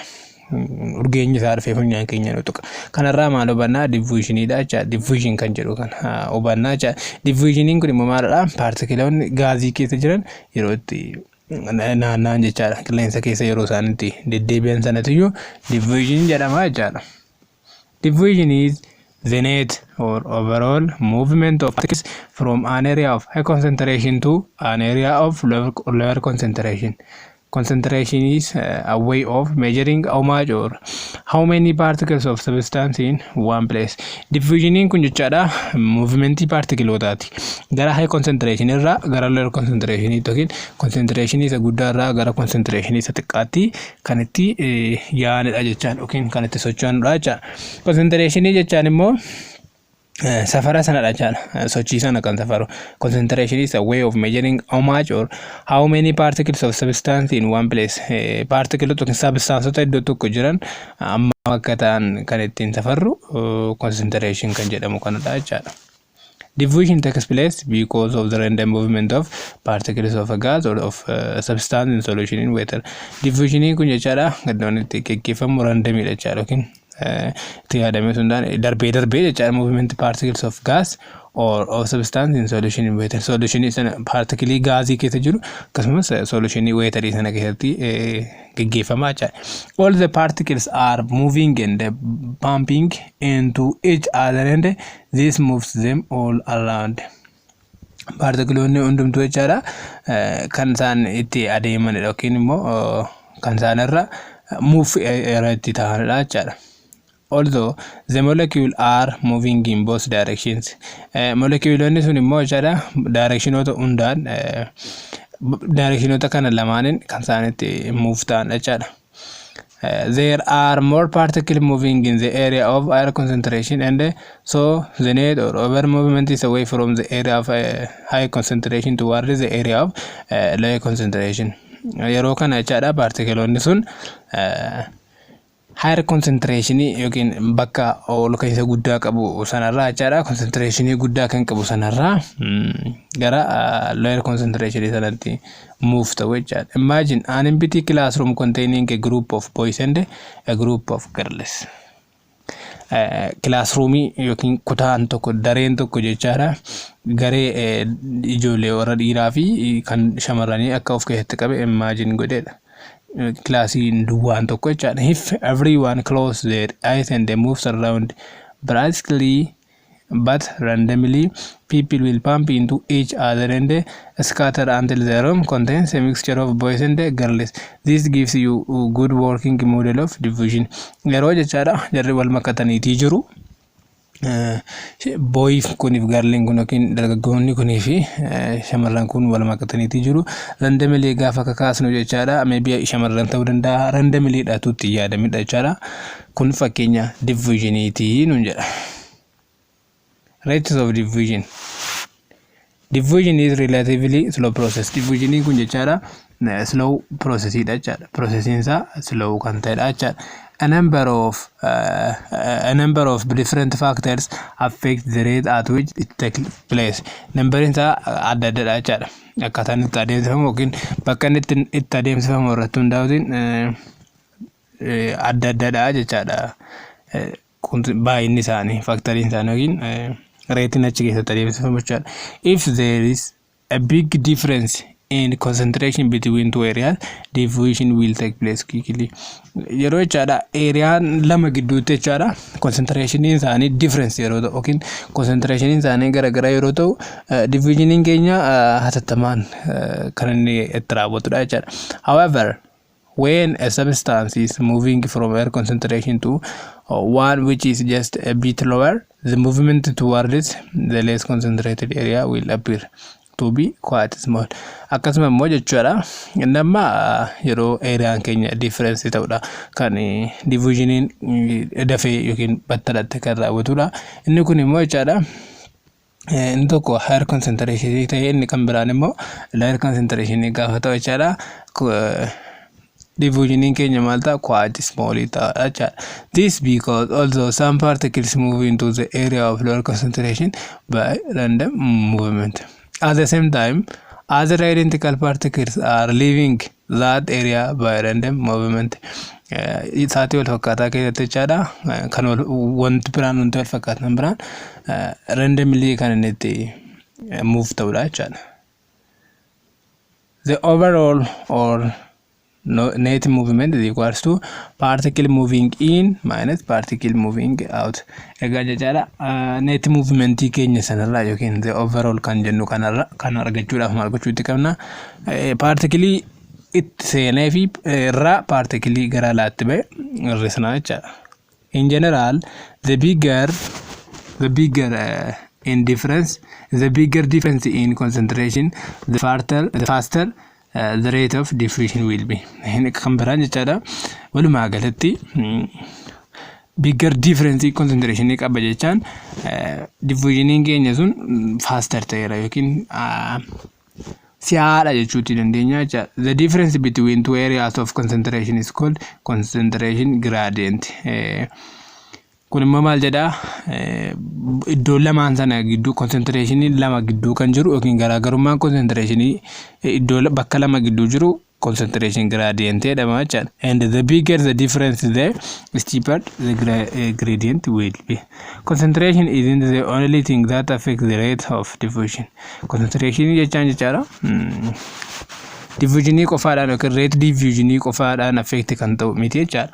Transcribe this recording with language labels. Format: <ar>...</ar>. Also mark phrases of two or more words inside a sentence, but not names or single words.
<om>Urgeenyi isaa dhufee funyaan keenya nu tuqa. Kanarraa maal hubannaa? Diffusionidha jechaadha. Diffusion kan jedhu kana hubannaa jechaadha. Diffusioniin kun immoo maalidha? Paartikiloonni gaazii keessa jiran yeroo itti naanna'an jechaadha. Qilleensa keessa yeroo isaan itti deddeebi'an sanatiyyuu diffusion jedhama jechaadha.</om> <en>Diffusion is the net or overall movement of particles from an area of high concentration to an area of lower concentration. Concentration is a way of measuring how much or how many particles of substance in one place.</en> <om>Diffusionin kun jechaadha movement particleotaati. Gara</om> <en>high concentration</en> <om>irraa gara</om> <en>lower concentration</en> <om>yookiin concentration isa guddaa irraa gara concentration isa xiqqaatti kan itti yaa'anidha jechaan yookiin kan itti socho'anidha jechaadha. Concentration jechaan immoo safara sanadha jechaadha. Sochii sana kan safaru.</om> <en>Concentration is a way of measuring how much or how many particles of substance in one place.</en> <om>Particle yookiin substance iddoo tokko jiran amma akka ta'an kan ittiin safarru concentration kan jedhamu kanadha jechaadha.</om> <en>Diffusion takes place because of the random movement of particles of a gas or of substance in solution in water.</en> <om>Diffusionin kun jechaadha gaddoon itti geggeeffamu randomidha jechaadha yookiin itti yaadamee sundaan darbee jechaadha</om> <en>movement particles of gas or of substance in solution in water.</en> <om>Solution sana particles gaazii keessa jiru akkasumas</om> <en>solution water</en> <om>sana keessatti geggeeffamaa jechaadha.</om> <en>All the particles are moving and bumping into each other and this moves them all around.</en> <om>Partikiloonni hundumtuu jechaadha kan isaan itti adeemanidha yookiin immoo kan isaan irra move irratti ta'anidha jechaadha.</om> <en>Although the molecules are moving in both directions.</en> <om>Molecules sun immoo jechaadha directionota hundaan directionota kana lamaanin kan isaan itti move ta'an jechaadha.</om> <en>There are more particles moving in the area of higher concentration and so the net or over movement is away from the area of high concentration towards the area of low concentration.</en> <om>Yeroo kana jechaadha partikiloonni sun</om> <en>higher concentration</en> <om>yookiin bakka ol ka'iinsa guddaa qabu sanarraa jechaadha. Concentration guddaa kan qabu sanarraa gara</om> <en>lower concentration</en> <om>sanatti move ta'u jechaadha.</om> <en>Imagine an empty classroom containing a group of boys and a group of girls.</en> <om>Classroomii yookiin kutaan tokko dareen tokko jechaadha garee ijoollee warra dhiiraa fi kan shamarranii akka of keessatti qabe imagine godheedha. Classiin duwwaan tokko jechaadha.</om> <en>If everyone close their eyes and they move around briskly but randomly, people will bump into each other and scatter until the room contains a mixture of boys and girls. This gives you a good working model of diffusion.</en> <om>Yeroo jechaadha jarri wal makataniitii jiru. Boy kuniif garliin kun yookiin dargaggoonni kunii fi shamarran kun wal makataniitii jiru. Randomly gaafa kakaasnu jechaadha. Maybe shamarran ta'uu danda'a. Randomly dhaatuutti yaadamidha jechaadha. Kun fakkeenya diffusioniitii nun jedha.</om> <en>Rates of diffusion. Diffusion is relatively slow process.</en> <om>Diffusion kun jechaadha</om> <en>slow process</en> <om>dha jechaadha. Processing isaa slow kan ta'edha jechaadha.</om> <en>A number of different factors affect the rate at which it takes place.</en> <om>Numbering isaa adda addadha jechaadha. Akkaataan itti adeemsifamu yookiin bakka inni itti adeemsifamu irratti hundaa'uutiin adda addadha jechaadha. Baay'inni isaanii faktoriin isaanii yookiin rating achi keessatti adeemsifamu jechaadha.</om> <en>If there is a big difference in concentration between two areas, diffusion will take place quickly.</en> <om>Yeroo jechaadha areaan lama gidduutti jechaadha concentration isaanii difference yeroo ta'u yookiin concentration isaanii garagara yeroo ta'u diffusion keenya hatattamaan kan inni itti raawwatudha jechaadha.</om> <en>However, when a substance is moving from air concentration to one which is just a bit lower, the movement towards the less concentrated area will appear to be quite small.</en> <om>Akkasuma immoo jechuudha nama yeroo areaan keenya difference ta'udha kan diffusioniin dafee yookiin battalatti kan raawwatudha. Inni kun immoo jechuudha inni tokko</om> <en>higher concentration</en> <om>ta'ee inni kan biraan immoo</om> <en>lower concentration</en> <om>gaafa ta'u jechuudha. Diffusion keenya maalta</om> <en>quite small</en> <om>ta'udha.</om> <en>This because although some particles move into the area of lower concentration by random movement, at the same time other identical particles are leaving that area by random movement.</en> <om>Isaati wal fakkaataa keessatti jechaadha kan wanti biraan wanti wal fakkaatan biraan randomly kan inni itti move ta'udha jechaadha.</om> <en>The overall or net movement is equals to particle moving in minus particle moving out.</en> <om>Egaa jechaadha</om> <en>net movement</en> <om>keenya sanarraa yookiin</om> <en>the overall</en> <om>kan jennu kanarra kan argachuudhaaf maal gochuutti qabna particle itti seenee fi irraa particle gara alaatti ba'e hir'isna jechaadha.</om> <en>In general, the bigger difference in concentration, the faster the rate of diffusion will be.</en> <om>Kan biraan jechaadha walumaa galatti</om> <en>bigger difference in concentration</en> <om>qaba jechaan diffusion keenya sun faster ta'eera yookiin si'aadha jechuutti dandeenya jechaadha.</om> <en>The difference between two areas of concentration is called concentration gradient.</en> <om>Kun immoo maal jedha iddoo lamaan sana gidduu concentration lama gidduu kan jiru yookiin garaagarummaan concentration iddoo bakka lama gidduu jiru</om> <en>concentration gradient</en> <om>jedhama jechaadha.</om> <en>And the bigger the difference, the steeper the gradient will be. Concentration isn't the only thing that affects the rate of diffusion.</en> <om>Concentration jechaan jechaadha diffusion qofaadhaan yookiin</om> <en>rate diffusion</en> <om>qofaadhaan affect kan ta'u miti jechaadha.</om>